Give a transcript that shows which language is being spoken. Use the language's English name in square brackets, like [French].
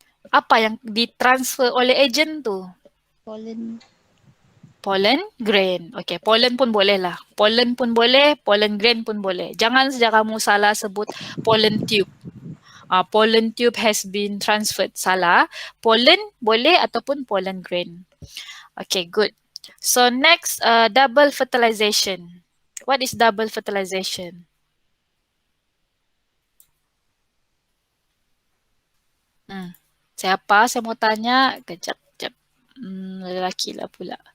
[Malay] Apa yang ditransfer oleh agent tu? [English] Pollen. Pollen, grain. [Malay] Okay, pollen pun boleh lah. Pollen pun boleh, pollen grain pun boleh. Jangan saja kamu salah sebut pollen tube. [English] Pollen tube has been transferred. [Malay] Salah. Pollen boleh ataupun pollen grain. [English] Okay, good. So next, double fertilization. What is double fertilization? [Malay] Siapa? Saya mau tanya. Kejap. Lelaki lah pula.